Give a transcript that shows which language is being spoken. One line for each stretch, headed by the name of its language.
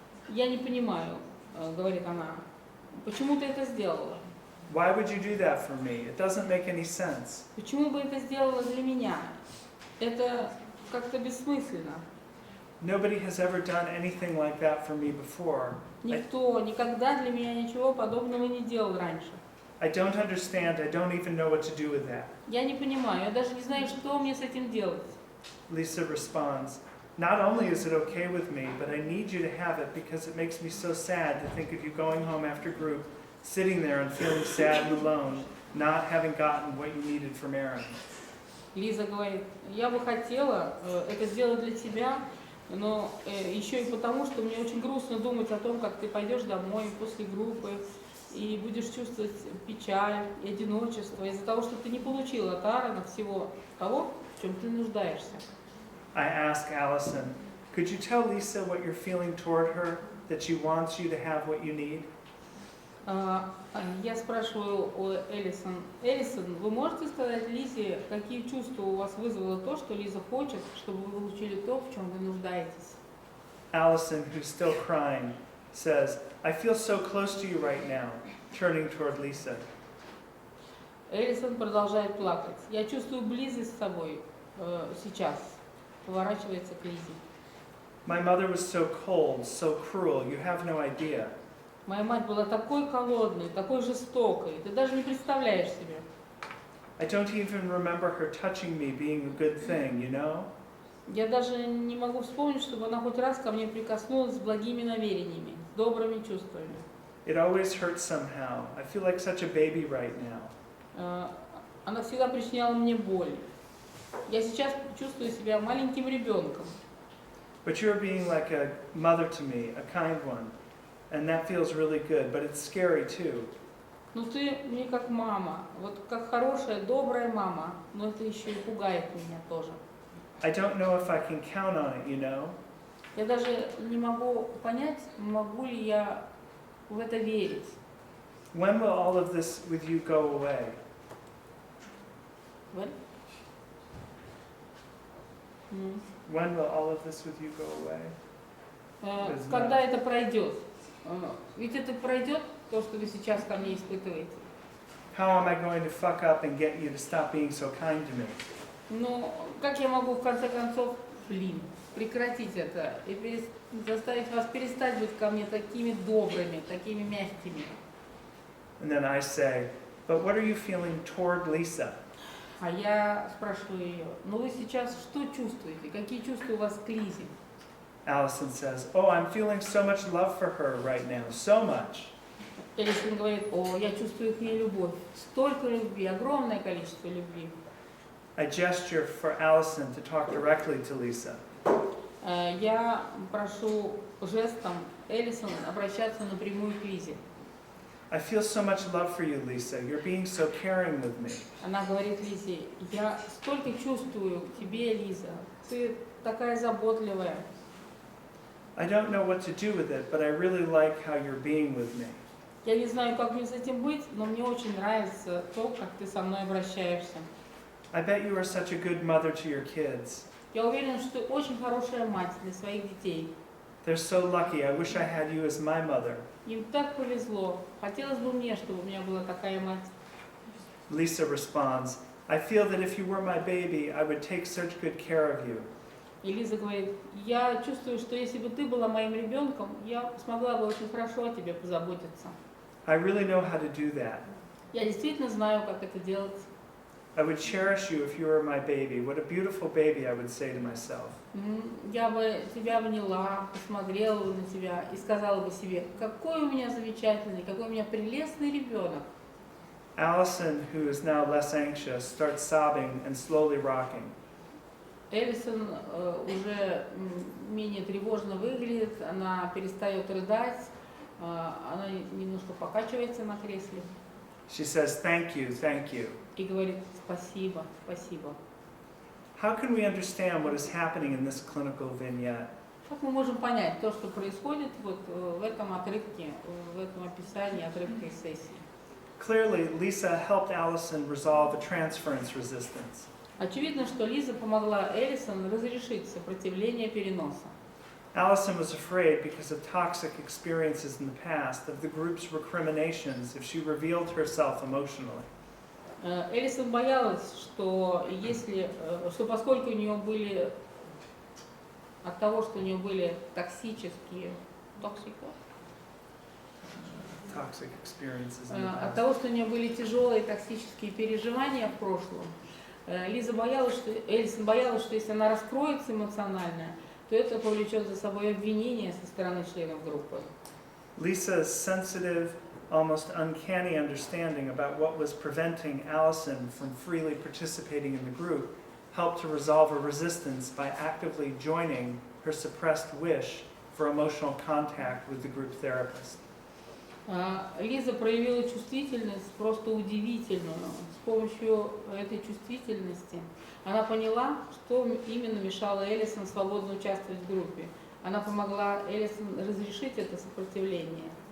Russian: Я не понимаю, говорит она, почему ты это сделала?
English: Why would you do that for me? It doesn't make any sense.
Russian: Почему бы это сделала для меня? Это как-то бессмысленно.
English: Nobody has ever done anything like that for me before.
Russian: Никто никогда для меня ничего подобного не делал раньше.
English: I don't understand. I don't even know what to do with that.
Russian: Я не понимаю, я даже не знаю, что мне с этим делать.
English: Lisa responds, not only is it okay with me, but I need you to have it because it makes me so sad to think of you going home after group, sitting there and feeling sad and alone, not having gotten what you needed from Aaron.
Russian: Лиза говорит, я бы хотела это сделать для тебя, но еще и потому, что мне очень грустно думать о том, как ты пойдешь домой после группы и будешь чувствовать печаль и одиночество из-за того, что ты не получила от Аарона всего того, в чем ты нуждаешься.
English: I ask Allison, could you tell Lisa what you're feeling toward her, that she wants you to have what you need?
Russian: Я спрашиваю у Элисон, вы можете сказать Лизе, какие чувства у вас вызвало то, что Лиза хочет, чтобы вы получили то, в чем вы нуждаетесь?
English: Allison, who's still crying, says, I feel so close to you right now, turning toward Lisa.
Russian: Элисон продолжает плакать. Я чувствую близость с тобой сейчас. Поворачивается к Лизе.
English: My mother was so cold, so cruel, you have no idea.
Russian: Моя мать была такой холодной, такой жестокой, ты даже не представляешь себе.
English: I don't even remember her touching me being a good thing, you know?
Russian: Я даже не могу вспомнить, чтобы она хоть раз ко мне прикоснулась с благими намерениями, с добрыми чувствами.
English: It always hurts somehow. I feel like such a baby right now.
Russian: Она всегда причиняла мне боль. Я сейчас чувствую себя маленьким ребенком.
English: But you're being like a mother to me, a kind one. And that feels really good, but it's scary too.
Russian: Ну ты мне как мама, вот как хорошая, добрая мама, но это еще и пугает меня тоже.
English: I don't know if I can count on it, you know?
Russian: Я даже не могу понять, могу ли я в это верить.
English: When will all of this with you go away? When? When will all of this with you go away?
Russian: Когда это пройдет? Ведь это пройдет, то, что вы сейчас ко мне испытываете.
English: How am I going to fuck up and get you to stop being so kind to me?
Russian: Ну, как я могу в конце концов, прекратить это и заставить вас перестать быть ко мне такими добрыми, такими мягкими?
English: And then I say, but what are you feeling toward Lisa?
Russian: А я спрашиваю ее, ну вы сейчас что чувствуете? Какие чувства у вас к Лизе?
English: Allison says, oh, I'm feeling so much love for her right now, so much.
Russian: Элисон говорит, о, я чувствую к ней любовь. Столько любви, огромное количество любви.
English: I gesture for Allison to talk directly to Lisa.
Russian: Я прошу жестом Элисон обращаться напрямую к Лизе.
English: I feel so much love for you, Lisa. You're being so caring with me.
Russian: Она говорит Лизе, я столько чувствую к тебе, Лиза. Ты такая заботливая.
English: I don't know what to do with it, but I really like how you're being with me.
Russian: Я не знаю, как мне с этим быть, но мне очень нравится то, как ты со мной обращаешься.
English: I bet you are such a good mother to your kids.
Russian: Я уверена, что ты очень хорошая мать для своих детей.
English: They're so lucky. I wish I had you as my mother.
Russian: Им так повезло. Хотелось бы мне, чтобы у меня была такая мать.
English: Lisa responds, I feel that if you were my baby, I would take such good care of you.
Russian: И Лиза говорит, я чувствую, что если бы ты была моим ребенком, я смогла бы очень хорошо о тебе позаботиться.
English: I really know how to do that.
Russian: Я действительно знаю, как это делать.
English: I would cherish you if you were my baby. What a beautiful baby, I would say to myself.
Russian: Я бы тебя обняла, посмотрела бы на тебя и сказала бы себе, какой у меня замечательный, какой у меня прелестный ребенок.
English: Allison, who is now less anxious, starts sobbing and slowly rocking.
Russian: Элисон уже менее тревожно выглядит, она перестает рыдать, она немножко покачивается на кресле
English: She says, thank you.
Russian: и говорит спасибо, спасибо.
English: How can we understand what is happening in this clinical vignette?
Russian: Как мы можем понять то, что происходит вот в этом отрывке, в этом описании отрывка из сессии?
English: Clearly, Lisa helped Allison resolve a transference resistance.
Russian: Очевидно, что Лиза помогла Элисон разрешить сопротивление переноса.
English: Allison was afraid because of toxic experiences in the past of the group's recriminations if she revealed herself emotionally.
Russian: Элисон боялась, что поскольку у нее были от того, что у нее были токсические
English: Toxic experiences in the
Russian: от
English: past.
Russian: того, что у нее были тяжелые токсические переживания в прошлом, Элисон боялась, что если она раскроется эмоционально, то это повлечет за собой обвинение со стороны членов группы.
English: Lisa's sensitive, almost uncanny understanding about what was preventing Allison from freely participating in the group helped to resolve a resistance by actively joining her suppressed wish for emotional contact with the group therapist.
Russian: Лиза проявила чувствительность просто удивительную. С помощью этой чувствительности она поняла, что именно мешало Элисон свободно участвовать в группе. Она помогла Элисон разрешить это сопротивление.